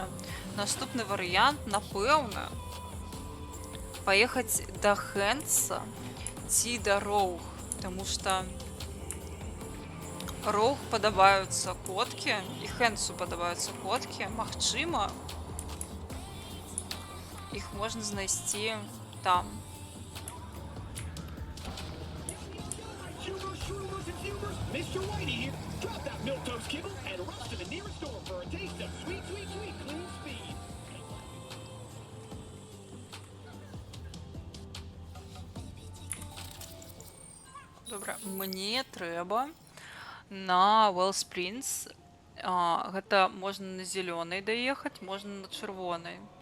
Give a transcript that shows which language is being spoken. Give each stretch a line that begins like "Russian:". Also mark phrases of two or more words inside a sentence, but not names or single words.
Belarusian: Наступны варыянт, напэўна, паехаць да Хэнса ці да Роуг, таму што Роуг падабаюцца коткі і Хэнсу падабаюцца коткі. Магчыма, іх можна знайсці там.
English: Mr. Whitey here. Drop that milquetoast kibble and rush to the nearest store for a taste of sweet, sweet, sweet clean speed.
Belarusian: Добра, мне трэба на Wellsprings. Гэта можна на зелёнай даехаць, можна на чырвонай.